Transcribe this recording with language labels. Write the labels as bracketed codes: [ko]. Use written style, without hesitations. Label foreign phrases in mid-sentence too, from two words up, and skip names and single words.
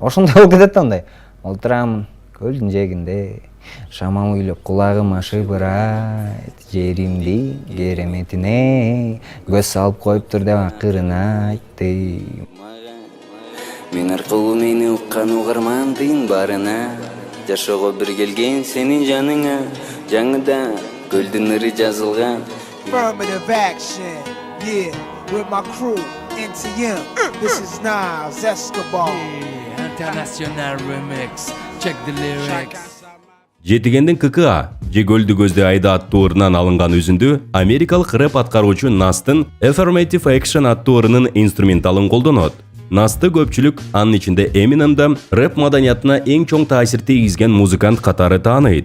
[ky] Ошондой болуп кетет да мындай. Олтурамын көлдүн жээгинде, шамал үйлөп кулагыма шыбырайт, жеримди кереметине көз салып коюптур деп акырын айтты. Мен аркылуу мени уккан угармандын барына, жашоого бир келген сенин жаныңа, жаңыда көлдүн ыры жазылган. [en] Affirmative action, yeah, with my crew, NTM. This is Nas Escobar. International remix. Check the lyrics. [ky] Жетигендин ККА же көлдү көздө айда аттуу ырынан алынган үзүндү америкалык рэп аткаруучу Настын Affirmative Action аттуу ырынын инструменталын колдонот. Насты көпчүлүк, анын ичинде Eminem да рэп маданиятына эң чоң таасир тийгизген музыкант катары тааныйт.